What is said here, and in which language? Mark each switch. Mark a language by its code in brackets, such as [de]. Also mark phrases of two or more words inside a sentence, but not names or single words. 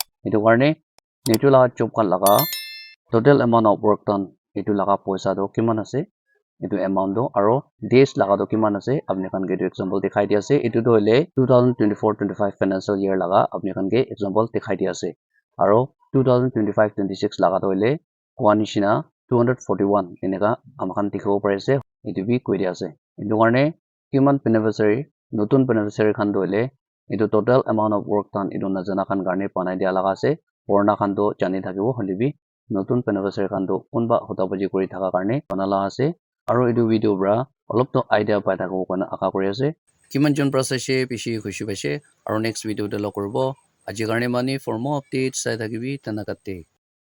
[nag] Edu karne nichu laga job khan laga [en] total amount of work done [nag] edu laga paisa do kiman ase edu amount do aru days laga do kiman ase apni khan ke edu example dikhai dia ase. Edu do hole 2024-25 [en] financial year [nag] laga apni khan ke example dikhai dia ase aru 2025-26 laga do hole kwanishina 241 eneka amakan dikhibo pare ase edu bi koi dia ase. Edu karne kiman beneficiary notun beneficiary khan do hole edu [en] total amount of work done [nag] edu najana khan karne banai dia laga ase purana khan do jani thakibo hole bi notun beneficiary khan do kunba hota baji kori thaka karne banala ase aru edu video bra olop to idea pai thakibo kona aka kori ase kiman jon pra saise bishi khushi paise aru [en] next video [nag] de log koribo aji karne mani [en] for more updates [nag] sai thakibi tanakate.